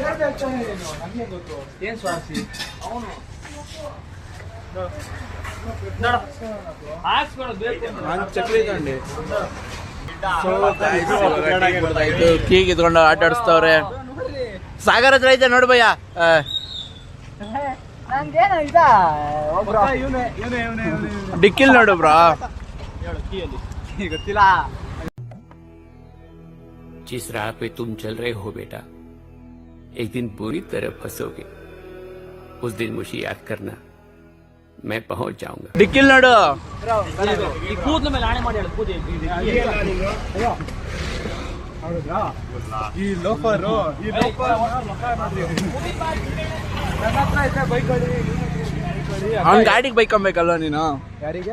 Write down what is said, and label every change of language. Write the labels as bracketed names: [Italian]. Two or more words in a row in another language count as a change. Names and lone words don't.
[Kannada] ಏನ್ ಸ್ವಾರ್ಥಿ ಅವನು ಚಕ್ಲಿ ತಗೊಂಡು ಕೀಗ್ ಇದ್ಕೊಂಡು ಆಟ ಆಡಿಸ್ತವ್ರೆ. ಸಾಗರ ಹತ್ರ ಐತೆ ನೋಡು ಭಯ್ಯ. ಡಿಕ್ಕಿಲ್ ನೋಡು ಬ್ರಾ. ಗೊತ್ತಿಲ್ಲ. [Hindi] जिस राह पे तुम चल रहे हो बेटा, एक दिन बुरी तरह फंसोगे. उस दिन मुझे याद करना, मैं पहुंच जाऊंगा. [Kannada] ಡಿಕ್ಕಿಲ್ ನೋಡು. ಕೂದಲ ಮೇಲೆ ಆಣೆ ಮಾಡಿ ಹೇಳು. ಈ ಲೋಫರು ಅವ್ನ ಗಾಡಿಗೆ ಬೈಕೊಂಬೇಕಲ್ವ ನೀನು? ಯಾರಿಗೆ?